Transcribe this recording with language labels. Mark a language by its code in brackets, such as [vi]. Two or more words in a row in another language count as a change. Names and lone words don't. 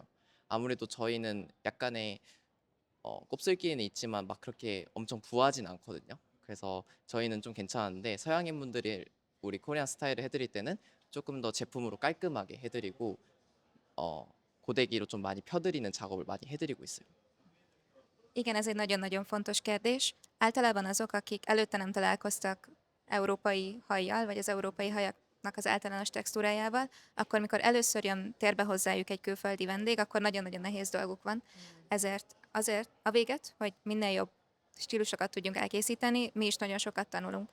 [ko] 아무래도 저희는 약간의 곱슬기는 있지만 막 그렇게 엄청 부하진 않거든요. 그래서 저희는 좀 괜찮은데 서양인 분들이 우리 코리안 스타일을 해드릴 때는 조금 더 제품으로 깔끔하게 해드리고 고데기로 좀 많이 펴드리는 작업을 많이 해드리고 있어요. [hu] Igen, ez egy nagyon-nagyon fontos kérdés. Általában azok, akik előtte nem találkoztak európai hajjal, vagy az európai hajaknak az általános textúrájával, akkor mikor először jön térbe hozzájuk egy külföldi vendég, akkor nagyon-nagyon nehéz dolguk van. Azért a véget, hogy minél jobb stílusokat tudjunk elkészíteni, mi is nagyon sokat tanulunk.